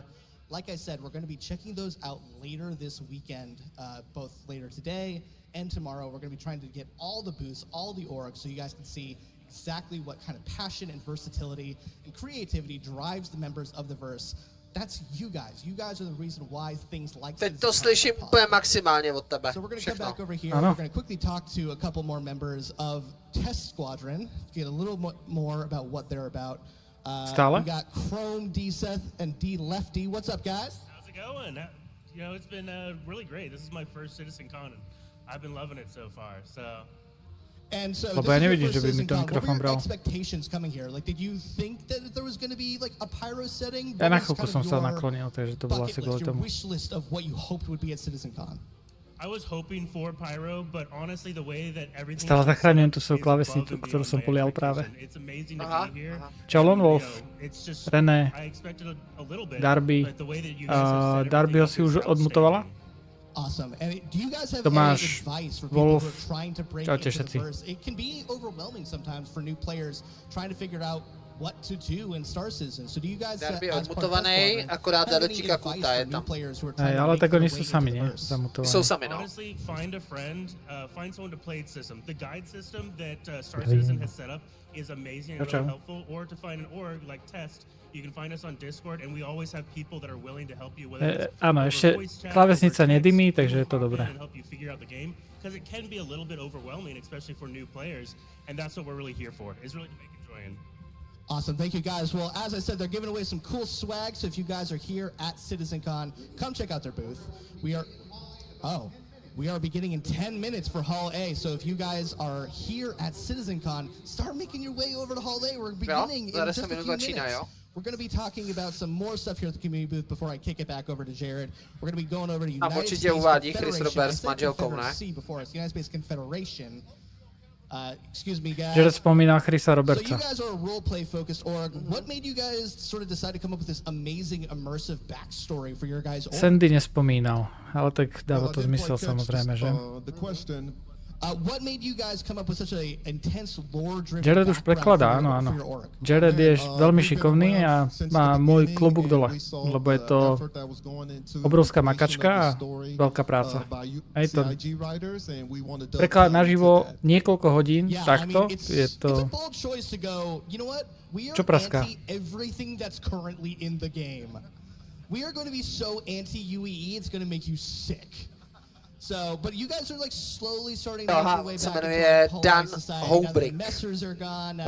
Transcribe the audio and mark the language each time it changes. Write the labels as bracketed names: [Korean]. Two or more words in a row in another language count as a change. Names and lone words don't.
[English] Like I said, we're going to be checking those out later this weekend, both later today and tomorrow. We're going to be trying to get all the booths, all the orgs, so you guys can see exactly what kind of passion and versatility and creativity drives the members of the verse. That's you guys. You guys are the reason why things like [Czech] Teď to slyším úplně maximálně od tebe. [English] So we're going to come [Czech] Všechno. [English] back over here. We're going to quickly talk to a couple more members of Test Squadron, get a little more about what they're about. [Slovak] Stále? [English] We got Chrome, D Seth, and D Lefty. What's up, guys? How's it going? You know, it's been really great. This is my first CitizenCon, and I've been loving it so far. So. And so, [Slovak] Lebo [English] this [Slovak] ja [English] is your [Slovak] nevidím, [English] first [Slovak] že by mi to [English] CitizenCon. What [Slovak] mikrofón [English] were [Slovak] bral. [English] your expectations coming here? Like, did you think that there was going to be like a pyro setting? [Slovak] Ja na [English] What was [Slovak] chvíľku [English] kind [Slovak] som [English] of [Slovak] sa [English] your [Slovak] naklonil, takže to bolo asi [English] bucket [Slovak] kvôli [English] list, your [Slovak] tomu. [English] wish list of what you hoped would be at CitizenCon? I was hoping for pyro, but honestly, the way that everything. [Slovak] Stále zachraňujem tú svoju klávesnicu, ktorú som polial práve. [English] It's amazing to [Slovak] Aha, [English] be here. [Slovak] aha. Čau, Lone Wolf, [English] It's just. [Slovak] René, [English] I expected a little bit. [Slovak] Darby. [English] But the way that you guys have set [Slovak] Darbyho [English] everything [Slovak] si [English] up [Slovak] už [English] is [Slovak] odmutovala? [English] outstanding. Awesome. And do you guys have [Slovak] Tomáš, [English] any advice for people [Slovak] Wolf, [English] who are trying to break [Slovak] čaute [English] into [Slovak] všetci. [English] the verse? It can be overwhelming sometimes for new players trying to figure out what to do in Star Citizen. So do you guys [Slovak] Darby [English] as part of [Slovak] odmutovaný, [English] Test Squadron, [Slovak] akorát [English] have any [Slovak] Dadočíka [English] advice [Slovak] Kuta je [English] for new [Slovak] tam. [English] players who are [Slovak] Hej, [English] trying to [Slovak] ale [English] make [Slovak] tak [English] their [Slovak] oni [English] way [Slovak] sú [English] into [Slovak] sami, [English] the [Slovak] nie? [English] verse? [Slovak] Zamutovaní. Sú sami, no. [English] Honestly, find a friend, find someone to play its system. The guide system that Star Citizen has set up is amazing and [Slovak] Ciao, [English] really [Slovak] ciao. [English] helpful. Or to find an org like Test, you can find us on Discord, and we always have people that are willing to help you with it. [Slovak] Áno, ešte klávesnica nedymí, takže je to dobré. [English] And help you figure out the game, because it can be a little bit overwhelming, especially for new players, and that's what we're really here for. Is really to make it enjoying. Awesome. Thank you, guys. Well, as I said, they're giving away some cool swag. So if you guys are here at CitizenCon, come check out their booth. We are beginning in 10 minutes for Hall A. So if you guys are here at CitizenCon, start making your way over to Hall A. We're beginning in [Slovak] za [English] just [Slovak] 10 [English] a few [Slovak] minút začína, [English] minutes. [Slovak] jo. [English] We're going to be talking about some more stuff here at the community booth before I kick it back over to Jared. We're going to be going over to [Slovak] Tam [English] United [Slovak] určite [English] Space [Czech] uvádí Chris [English] Confederation. [Czech] Roberts [English] I [Czech] s [English] said [Czech] manželkou, ne? [English] Confederacy before us. United Space Confederation. Excuse me, guys. [Slovak] Jared spomínal Chrisa [English] So you [Slovak] Robertsa. [English] guys are a role-play focused org. What made you guys sort of decide to come up with this amazing immersive backstory for your guys' org? [Slovak] Sandy nespomínal, ale tak dáva to zmysel samozrejme, že? [English] The question. What made you guys come up with such an intense lore-driven [Slovak] Jared už [English] background [Slovak] prekladá, áno, [English] for [Slovak] áno. [English] your org? [Slovak] Jared je veľmi šikovný a má môj klobúk dole, lebo je to obrovská makačka a veľká práca. Aj to preklad naživo niekoľko hodín, takto, je [English] It's a [Slovak] to... [English] bold choice to go, you know what? We are [Slovak] Čo praská? [English] anti everything that's currently in the game. We are going to be so anti-UEE, it's going to make you sick. So, but you guys are like slowly starting to make [Czech] Aha, [English] your way [Czech] se [English] back [Czech] jmenuje [English] into our [Czech] Dan [English] polite society. Now the [Czech] Houbrich. [English] messers are gone. Now